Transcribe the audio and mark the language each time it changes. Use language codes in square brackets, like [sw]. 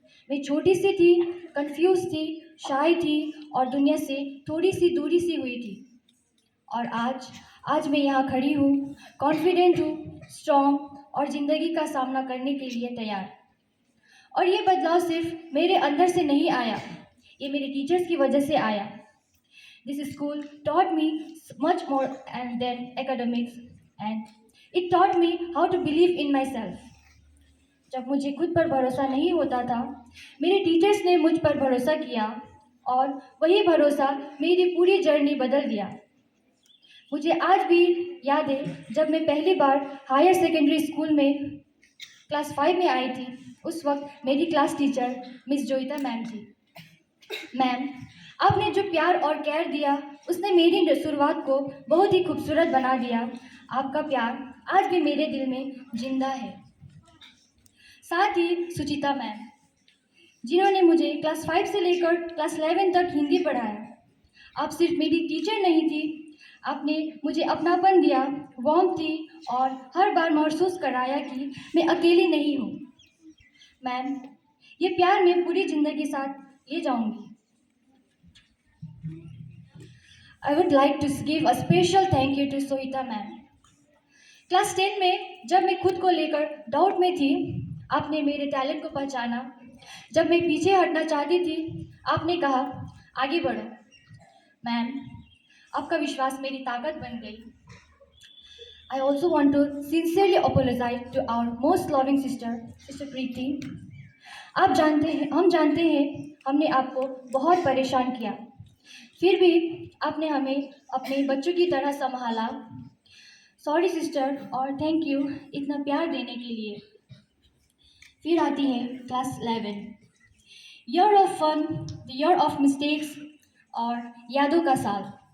[hi] मैं छोटी सी थी, कंफ्यूज थी, शाय थी और दुनिया से थोड़ी सी दूरी सी हुई थी। और आज मैं यहाँ खड़ी हूँ, कॉन्फिडेंट हूँ, स्ट्रॉन्ग और ज़िंदगी का सामना करने के लिए तैयार। और ये बदलाव सिर्फ मेरे अंदर से नहीं आया, ये मेरे टीचर्स की वजह से आया। This school [en] taught me much more than academics and it taught me how to believe in myself. [hi] जब मुझे खुद पर भरोसा नहीं होता था, मेरे टीचर्स ने मुझ पर भरोसा किया और वही भरोसा मेरी पूरी जर्नी बदल दिया। मुझे आज भी याद है जब मैं पहली बार हायर सेकेंडरी स्कूल में क्लास 5 में आई थी, उस वक्त मेरी class teacher miss Joita ma'am थी। मैम, आपने जो प्यार और केयर दिया उसने मेरी शुरुआत को बहुत ही खूबसूरत बना दिया। आपका प्यार आज भी मेरे दिल में जिंदा है। साथ ही सुचिता मैम, जिन्होंने मुझे क्लास 5 से लेकर क्लास 11 तक हिंदी पढ़ाया। आप सिर्फ मेरी टीचर नहीं थी, आपने मुझे अपनापन दिया, वार्म थी और हर बार महसूस कराया कि मैं अकेली नहीं हूँ। मैम, ये प्यार मैं पूरी ज़िंदगी साथ ले जाऊँगी। [en] I would like to give a special thank you to Sohita ma'am. [hi] Class 10 में जब मैं खुद को लेकर डाउट में थी, आपने मेरे टैलेंट को पहचाना। जब मैं पीछे हटना चाहती थी, आपने कहा आगे बढ़ो। मैम, आपका विश्वास मेरी ताकत बन गई। [en] I also want to sincerely apologize to our most loving sister, Sister Preeti. [hi] हम जानते हैं हमने आपको बहुत परेशान किया, फिर भी आपने हमें अपने बच्चों की तरह संभाला। सॉरी सिस्टर और थैंक यू इतना प्यार देने के लिए। फिर आती है class 11, [en] year of fun, year of mistakes [hi] और यादों का साल।